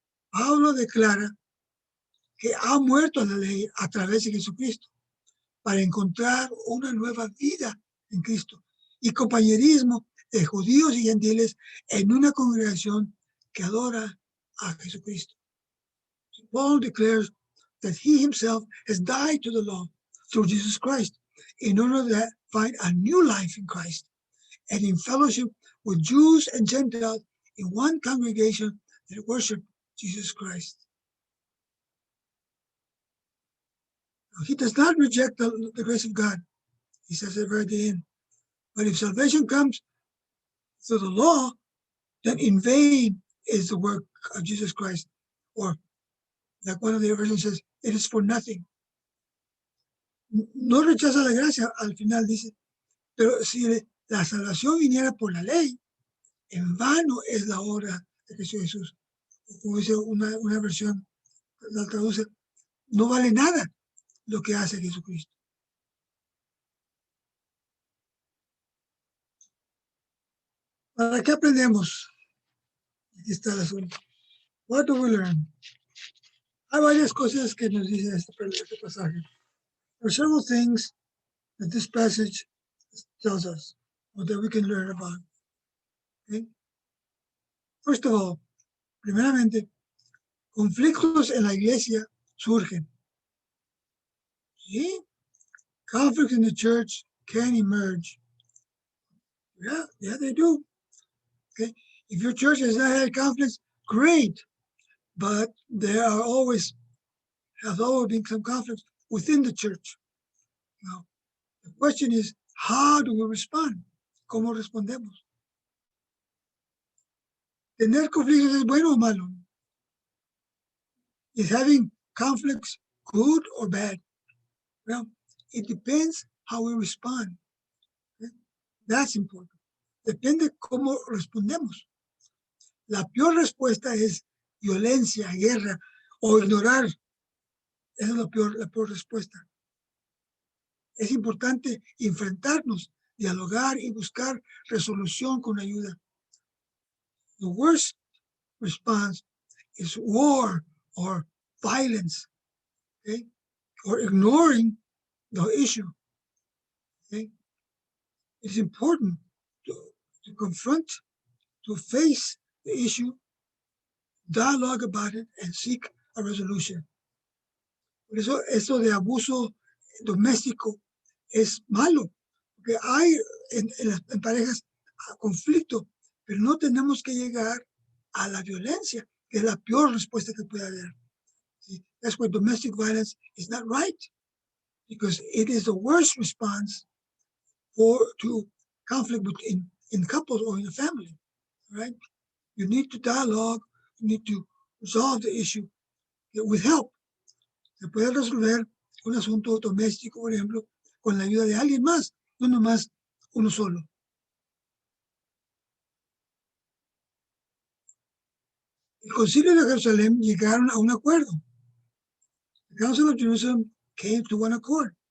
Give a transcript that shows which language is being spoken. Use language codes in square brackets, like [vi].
[es] Pablo declara que ha muerto a la ley a través de Jesucristo para encontrar una nueva vida en Cristo y compañerismo de judíos y gentiles en una congregación que adora a Jesucristo. [en] Paul declares that he himself has died to the law through Jesus Christ in order to find a new life in Christ and in fellowship with Jews and Gentiles in one congregation that worship Jesus Christ. He does not reject the grace of God. He says at the very end. But if salvation comes through the law, then in vain is the work of Jesus Christ. Or like one of the versions says, it is for nothing. [es] No rechaza la gracia, al final dice, pero si la salvación viniera por la ley, en vano es la obra de Cristo Jesús. Como dice una versión, la traduce, no vale nada lo que hace Jesucristo. ¿Para qué aprendemos? Aquí está el asunto. [en] What do we learn? [es] Hay varias cosas que nos dice este pasaje. [en] There are several things that this passage tells us, or that we can learn about. Okay? First of all, [es] primeramente, conflictos en la iglesia surgen. ¿Sí? [en] Conflicts in the church can emerge. Yeah, they do. Okay? If your church has not had conflicts, great. But there have always been some conflicts within the church. Now, the question is, how do we respond? [es] ¿Cómo respondemos? ¿Tener conflictos es bueno o malo? [en] Is having conflicts good or bad? Well, it depends how we respond. Okay? That's important. [es] Depende cómo respondemos. La peor respuesta es violencia, guerra o ignorar. Esa es la peor respuesta. Es importante enfrentarnos, dialogar y buscar resolución con ayuda. [en] The worst response is war or violence, okay? Or ignoring the issue. Okay? It's important to confront, to face the issue, dialogue about it, and seek a resolution. [es] Por eso, esto de abuso doméstico es malo, porque hay en parejas conflicto, pero no tenemos que llegar a la violencia, que es la peor respuesta que puede haber. [en] See, that's why domestic violence is not right, because it is the worst response to conflict in couples or in a family, right? You need to dialogue, you need to resolve the issue with help. [es] Se puede resolver un asunto doméstico, por ejemplo, con la ayuda de alguien más, no nomás uno solo. El Concilio de Jerusalén llegaron a un acuerdo. [en] The Council of Jerusalem came to one accord.